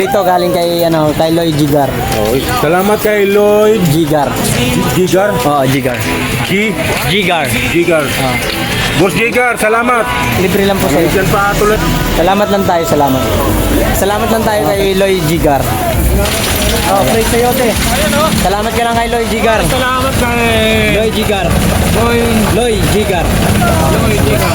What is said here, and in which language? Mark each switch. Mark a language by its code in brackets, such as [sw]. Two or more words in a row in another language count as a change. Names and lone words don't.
[tl] Ito galing kay kay Lloyd Jigar. Oh, salamat kay Lloyd Jigar. Jigar. Oo, Jigar. Jigar. Jigar. Boss Jigar, salamat. Libre lang po sa iyo. Diyan pa tulad. Salamat lang tayo, salamat. Salamat lang tayo kay Lloyd Jigar. Oh, praise sa'yo, te. Salamat ka lang kay Lloyd Jigar. Salamat kay Lloyd Jigar. Lloyd Jigar. Jigar.